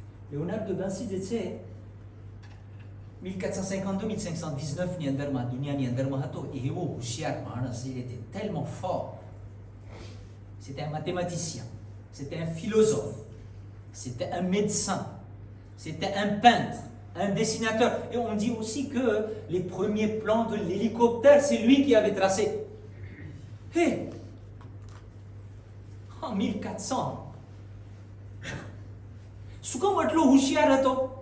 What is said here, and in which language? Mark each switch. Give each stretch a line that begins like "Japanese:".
Gujarati: લેયોનાર્ડો દા વિન્સી જે છે 1452-1519 ની અંદરમાં દુનિયાની અંદરમાં હતો. એવો હોશિયાર માણસ.
French: Il était tellement fort. C'était un mathématicien, c'était un philosophe, c'était un médecin, c'était un peintre, un dessinateur. Et on dit aussi que les premiers plans de l'hélicoptère, c'est lui qui avait tracé. Hé, en 1400,
Gujarati: શું કામ આટલો હોશિયાર હતો?